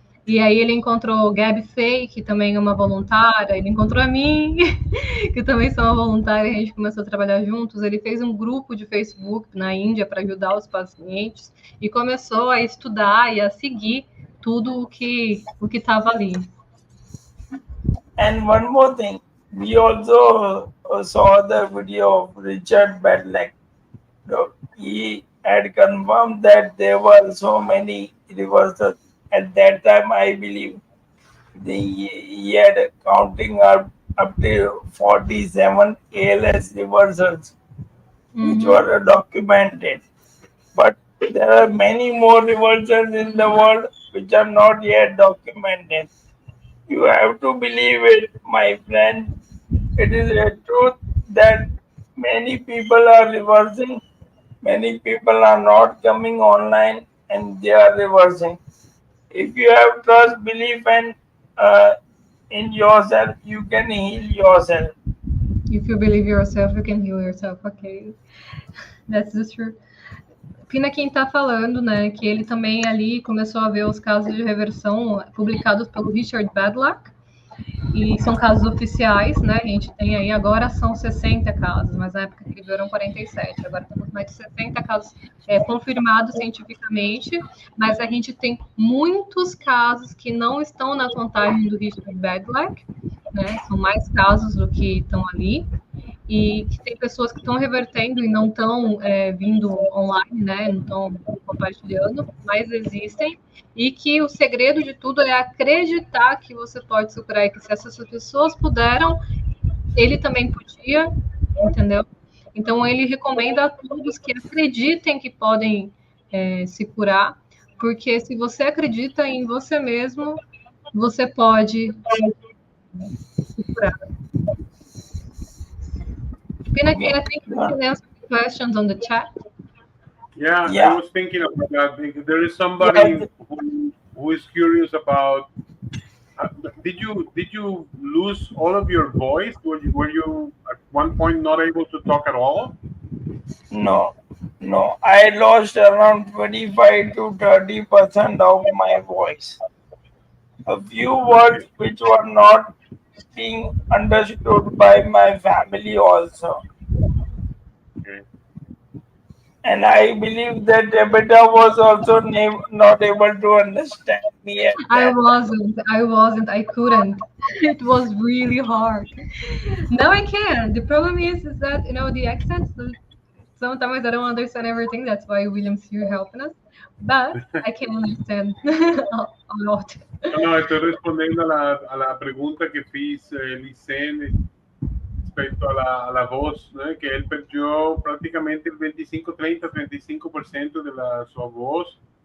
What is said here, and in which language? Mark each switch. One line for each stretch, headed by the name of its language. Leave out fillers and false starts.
Portuguese: E aí ele encontrou Gabi Fay, que também é uma voluntária, ele encontrou a mim, que também sou uma voluntária, e a gente começou a trabalhar juntos. Ele fez um grupo de Facebook na Índia para ajudar os pacientes e começou a estudar e a seguir tudo o que estava ali.
English: And one more thing, we also saw the video of Richard Bedlack. He had confirmed that there were so many reversals. At that time, I believe he had counting up to 47 ALS reversals, which were documented. But there are many more reversals in the world which are not yet documented. You have to believe it, my friend. It is a truth that many people are reversing. Many people are not coming online and they are reversing. If you have trust, belief, and in yourself, you can heal yourself. If you believe yourself, you can heal yourself. Ok. That's the truth.
Portuguese: Pinakin está falando, né, que ele também ali começou a ver os casos de reversão publicados pelo Richard Bedlack, e são casos oficiais, né, a gente tem aí, agora são 60 casos, mas na época que ele viu eram 47, agora temos mais de 60 casos confirmados cientificamente, mas a gente tem muitos casos que não estão na contagem do Richard Bedlack, né, são mais casos do que estão ali, e que tem pessoas que estão revertendo e não estão vindo online, né? Não estão compartilhando, mas existem. E que o segredo de tudo é acreditar que você pode superar e que se essas pessoas puderam, ele também podia, entendeu? Então ele recomenda a todos que acreditem que podem se curar, porque se você acredita em você mesmo, você pode se curar.
English: Pinakin, I think you can answer questions on the chat. Yeah, I was thinking about that. There is somebody who is curious about. Did you lose all of your voice? Were you at one point not able to talk at all? No. I lost around 25 to 30% of my voice. A few words which were not being understood by my family also. Okay. And I believe that Rebecca was also not able to understand me. I wasn't. I couldn't. It was really hard. Now I can. The problem is that, the accents, sometimes I don't understand everything. That's why William's here helping us. But I can understand a lot.
Spanish: No, estoy respondiendo a la pregunta que hizo Licen respecto a la voz, ¿no? Que él perdió prácticamente el 35% de su voz.